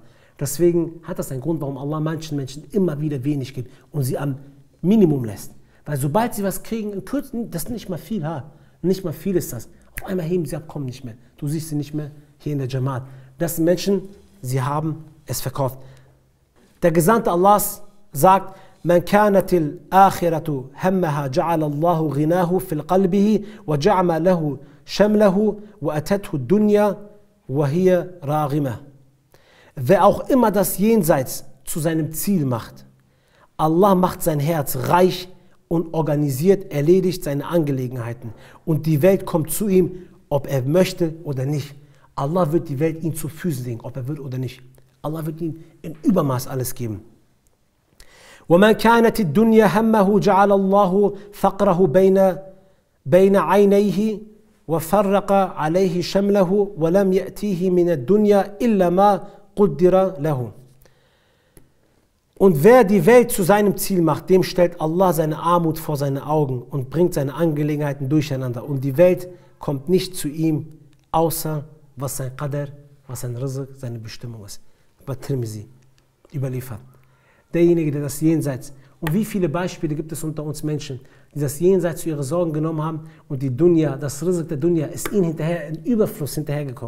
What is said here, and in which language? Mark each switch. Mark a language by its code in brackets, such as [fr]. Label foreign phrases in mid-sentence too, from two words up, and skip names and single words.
[de] Deswegen hat das einen Grund, warum Allah manchen Menschen immer wieder wenig gibt und sie am Minimum lässt. Weil sobald sie was kriegen, in Kürzen, das ist nicht mal viel, nicht mal viel ist das. Auf einmal heben sie ab, kommen nicht mehr. Du siehst sie nicht mehr hier in der Jamaat. Das sind Menschen, sie haben es verkauft. Der Gesandte Allahs sagt, [ar] من كانت الآخرة همها جعل الله غناه في قلبه وجعل له شمله وأتته الدنيا وهي راغمة. [de] Wer auch immer das Jenseits zu seinem Ziel macht, Allah macht sein Herz reich und organisiert, erledigt seine Angelegenheiten. Und die Welt kommt zu ihm, ob er möchte oder nicht. Allah wird die Welt ihm zu Füßen legen, ob er will oder nicht. Allah wird ihm in Übermaß alles geben. [ar] وَمَنْ كَانَتِ الدُّنْيَا هَمَّهُ جَعَلَ اللَّهُ فَقْرَهُ بَيْنَ عَيْنَيْهِ وَفَرَّقَ عَلَيْهِ شَمْلَهُ وَلَمْ يَأْتِيهِ مِنَ الدُّنْيَا إِلَّا مَا قُدِّرَ لَهُ. [de] Und wer die Welt zu seinem Ziel macht, dem stellt Allah seine Armut vor seine Augen und bringt seine Angelegenheiten durcheinander. Und die Welt kommt nicht zu ihm, außer was sein Qadr, was sein Rizq, seine Bestimmung ist. Bei Tirmizi überliefert. Derjenige, der das Jenseits, und wie viele Beispiele gibt es unter uns Menschen, die das Jenseits zu ihren Sorgen genommen haben und die Dunya, das Rizq der Dunya ist ihnen hinterher, in Überfluss hinterhergekommen.